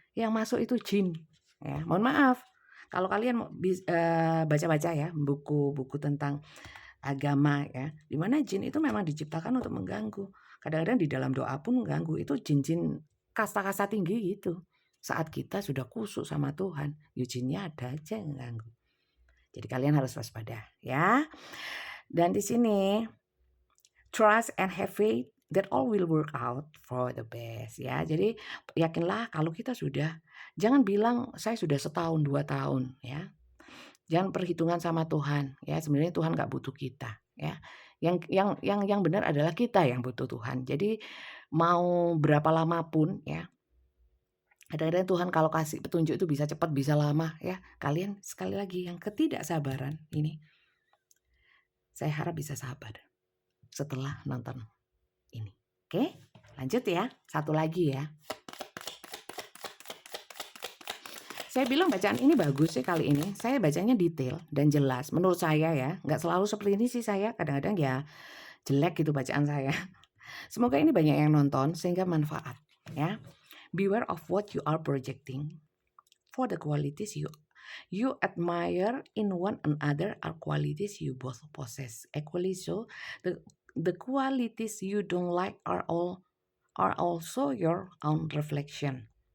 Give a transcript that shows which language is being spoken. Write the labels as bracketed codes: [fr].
[id] Yang masuk itu jin ya. Mohon maaf kalau kalian baca-baca ya buku-buku tentang agama ya, di mana jin itu memang diciptakan untuk mengganggu. Kadang-kadang di dalam doa pun mengganggu. Itu jin-jin kasta-kasta tinggi gitu. Saat kita sudah kusuk sama Tuhan, ya jinnya ada aja yang mengganggu. Jadi kalian harus waspada ya. Dan di sini [en] trust and have faith that all will work out for the best [id] ya. Jadi yakinlah kalau kita sudah, jangan bilang saya sudah setahun 2 tahun ya. Jangan perhitungan sama Tuhan ya. Sebenarnya Tuhan nggak butuh kita ya. Yang benar adalah kita yang butuh Tuhan. Jadi mau berapa lama pun ya. Kadang-kadang Tuhan kalau kasih petunjuk itu bisa cepat, bisa lama ya. Kalian sekali lagi yang ketidaksabaran ini, saya harap bisa sabar setelah nonton ini. Oke, lanjut ya. Satu lagi ya. Saya bilang bacaan ini bagus sih kali ini. Saya bacanya detail dan jelas. Menurut saya ya, nggak selalu seperti ini sih saya. Kadang-kadang ya jelek gitu bacaan saya. Semoga ini banyak yang nonton sehingga manfaat ya. [en] Beware of what you are projecting. For the qualities you admire in one another are qualities you both possess. Equally so, the qualities you don't like are also your own reflection.